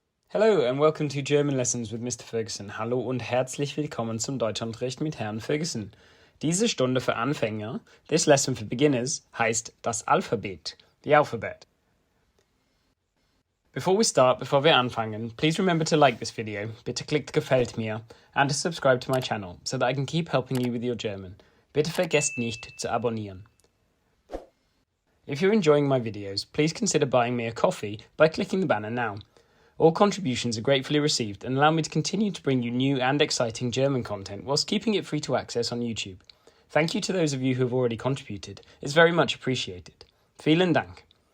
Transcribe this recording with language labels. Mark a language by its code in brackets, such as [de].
[en] Hello and welcome to German Lessons with Mr. Ferguson. [de] Hallo und herzlich willkommen zum Deutschunterricht mit Herrn Ferguson. Diese Stunde für Anfänger, [en] this lesson for beginners, [de] heißt das Alphabet, [en] the alphabet. Before [de] wir anfangen, [en] please remember to like this video, [de] bitte klickt gefällt mir, [en] and to subscribe to my channel so that I can keep helping you with your German. [de] Bitte vergesst nicht zu abonnieren. [en] If you're enjoying my videos, please consider buying me a coffee by clicking the banner now. All contributions are gratefully received and allow me to continue to bring you new and exciting German content whilst keeping it free to access on YouTube. Thank you to those of you who have already contributed. It's very much appreciated. [de] Vielen Dank.